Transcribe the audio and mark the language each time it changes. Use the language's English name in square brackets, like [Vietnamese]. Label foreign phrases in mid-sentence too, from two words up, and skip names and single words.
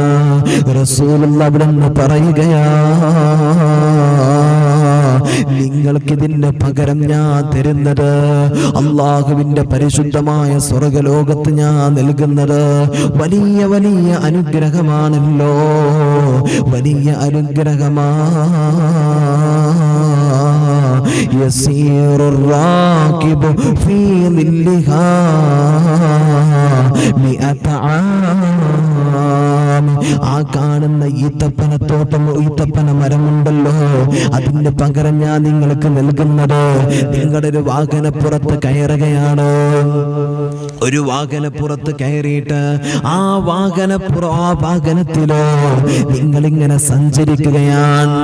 [Malayalam] റസൂലുള്ള അവിടെ നിന്ന് പറയുകയാ, നിങ്ങൾക്കിതിന് പകരം ഞാൻ തരുന്നത്, അള്ളാഹുവിന്റെ പരിശുദ്ധമായ സ്വർഗലോകത്ത് ഞാൻ നൽകുന്നത് വലിയ വലിയ അനുഗ്രഹമാണല്ലോ, വലിയ അനുഗ്രഹമാ. [Arabic] يسير الراكب في ظلها 100 عام. [Malayalam] ആ കാണുന്ന ഈത്തപ്പനത്തോട്ടം, ഈത്തപ്പന മരമുണ്ടല്ലോ, അതിന്റെ പകരം ഞാൻ നിങ്ങൾക്ക് നൽകുന്നത്, നിങ്ങളുടെ ഒരു വാഹനപ്പുറത്ത് കയറുകയാണ്. ഒരു വാഹനപ്പുറത്ത് കയറിയിട്ട് ആ വാഹനത്തിലോ നിങ്ങളിങ്ങനെ സഞ്ചരിക്കുകയാണ്.